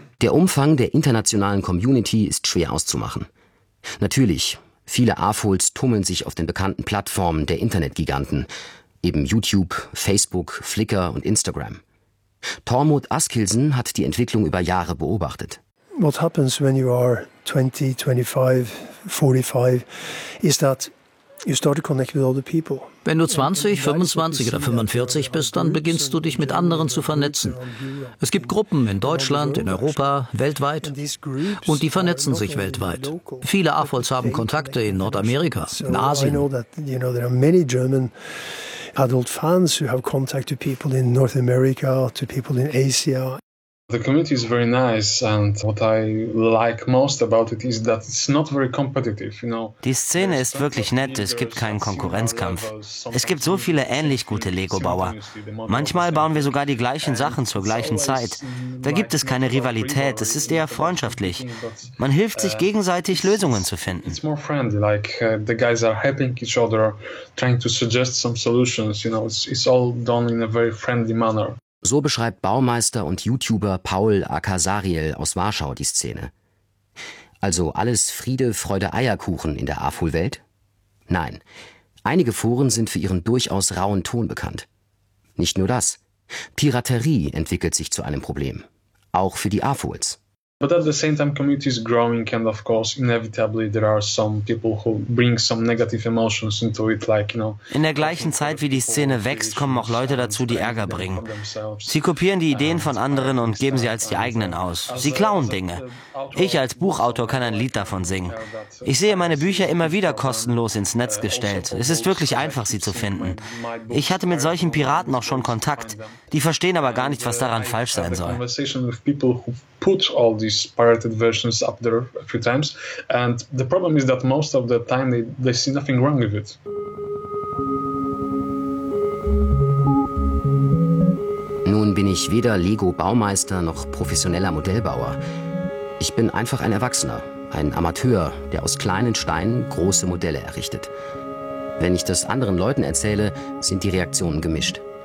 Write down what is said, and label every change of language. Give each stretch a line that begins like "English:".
German: Der Umfang der internationalen Community ist schwer auszumachen. Natürlich, viele AFOLs tummeln sich auf den bekannten Plattformen der Internetgiganten, eben YouTube, Facebook, Flickr und Instagram. Tormod Askilsen hat die Entwicklung über Jahre beobachtet.
English: What happens when you are 20, 25, 45 is that you start to connect with other people.
German: Wenn du 20, 25 oder 45 bist, dann beginnst du dich mit anderen zu vernetzen. Es gibt Gruppen in Deutschland, in Europa, weltweit. Und die vernetzen sich weltweit. Viele AFOLs haben Kontakte in Nordamerika, in Asien.
English: I know that, you know, there are many German adult fans who have contact to people in North America, to people in Asia. The community is very nice and what I like most about it is that it's not very competitive, you know.
German: Die Szene ist wirklich nett, es gibt keinen Konkurrenzkampf. Es gibt so viele ähnlich gute Lego-Bauer. Manchmal bauen wir sogar die gleichen Sachen zur gleichen Zeit. Da gibt es keine Rivalität, es ist eher freundschaftlich. Man hilft sich gegenseitig, Lösungen zu finden.
English: It's more friendly, like the guys are helping each other, trying to suggest some solutions, you know. It's all done in a very friendly manner.
German: So beschreibt Baumeister und YouTuber Paul Akasariel aus Warschau die Szene. Also alles Friede, Freude, Eierkuchen in der AFOL-Welt? Nein. Einige Foren sind für ihren durchaus rauen Ton bekannt. Nicht nur das. Piraterie entwickelt sich zu einem Problem. Auch für die AFOLs.
English: But at the same time, community is growing, and of course, inevitably there are some people who bring some negative emotions into it, like, you know.
German: In der gleichen Zeit, wie die Szene wächst, kommen auch Leute dazu, die Ärger bringen. Sie kopieren die Ideen von anderen und geben sie als die eigenen aus. Sie klauen Dinge. Ich als Buchautor kann ein Lied davon singen. Ich sehe meine Bücher immer wieder kostenlos ins Netz gestellt. Es ist wirklich einfach, sie zu finden. Ich hatte mit solchen Piraten auch schon Kontakt. Die verstehen aber gar nicht, was daran falsch sein soll.
English: Put all these pirated versions up there a few times, and the problem is that most of the time they see nothing wrong with it.
German: Nun bin ich weder Lego-Baumeister noch professioneller Modellbauer. Ich bin einfach ein Erwachsener, ein Amateur, der aus kleinen Steinen große Modelle errichtet. Wenn ich das anderen Leuten erzähle, sind die Reaktionen gemischt.